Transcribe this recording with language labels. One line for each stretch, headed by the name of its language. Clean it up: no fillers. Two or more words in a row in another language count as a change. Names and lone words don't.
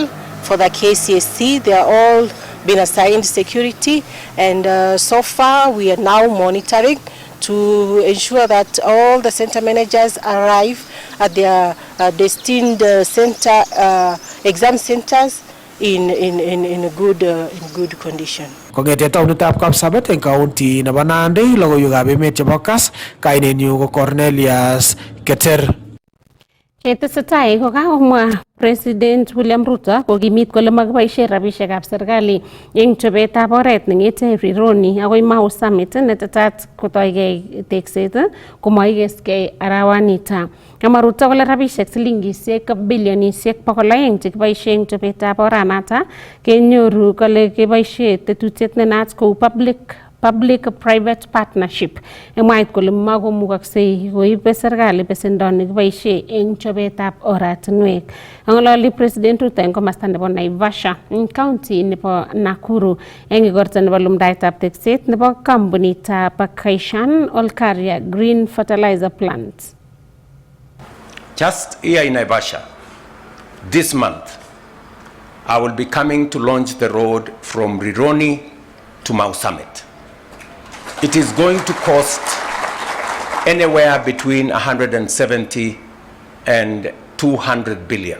English: For the KCSE, they are all been assigned security, and so far we are now monitoring to ensure that all the center managers arrive at their destined center exam centers in good condition.
Kalenjin: Kongete taunitab Kapsabet eng kaunti nebo Nandi, logoiwekab emet chebo Kass, kainenyu ko Cornelius Keter. Ketesetai kokakomwa President William Ruto kokimit kole makiboisie rabisiekab serikali eng chobetab oret nengete Rironi akoi Mau Summit netetat kotoigei tekset komaikeskei arawanita. Kamwa Ruto kole rabisiek silingisiek bilionisiek 200 chekiboisie eng chobetab oranata kenyoru kole keboisie tetutiet nenaat kou
English: public-private partnership.
Kalenjin: Emwait kole makomukaksei koibe serikali besendo nekiboisie eng chobetab oratinwek. Angololi President Ruto eng komasta nebo Naivasha eng county nebo Nakuru eng igorta nebo lumdaetab tekset nebo kampunitab Kaishan Olkaria Green Fertilizer Plant.
English: Just here in Naivasha, this month, I will be coming to launch the road from Rironi to Mau Summit. It is going to cost anywhere between 170 and 200 billion.